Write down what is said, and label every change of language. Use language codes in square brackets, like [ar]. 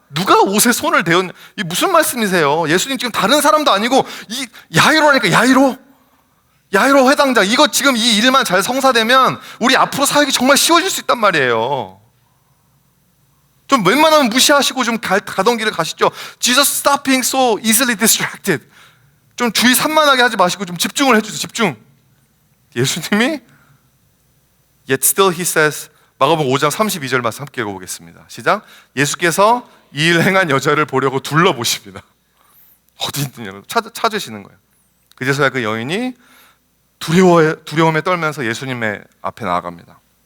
[ko] 누가 옷에 손을 대었냐? 이게 무슨 말씀이세요? 예수님 지금 다른 사람도 아니고 이 야이로라니까. 야이로 회당장. 이거 지금 이 일만 잘 성사되면 우리 앞으로 사역이 정말 쉬워질 수 있단 말이에요. 좀 웬만하면 무시하시고 좀 가던 길을 가시죠. [en] Jesus stop being so easily distracted. [ko] 좀 주의 산만하게 하지 마시고 좀 집중을 해주세요. 집중. 예수님이 [en] Yet still he says, [ko] 마가복음 5장 32절 말씀 함께 읽어보겠습니다. 시작. 예수께서 이 일 행한 여자를 보려고 둘러보십니다. 어디 있느냐고 찾으시는 거예요. 그제서야 그 여인이 두려움에 떨면서 예수님의 앞에 나아갑니다.